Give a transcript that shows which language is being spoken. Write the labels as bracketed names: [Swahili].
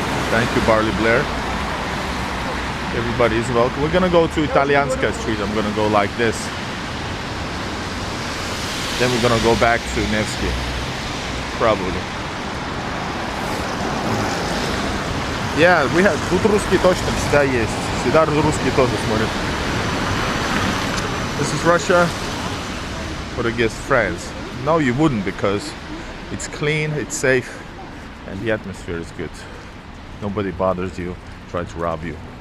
[English] Thank you, Barley Blair. Everybody is welcome. We're gonna go to Italianska Street. I'm gonna go like this. Then we're gonna go back to Nevsky, probably. Yeah, we have [Russian] тут русский точно всегда есть. Всегда русский тоже смотрят. [English] This is Russia, but I guess France. No, you wouldn't, because it's clean, it's safe, and the atmosphere is good. Nobody bothers you, try to rob you.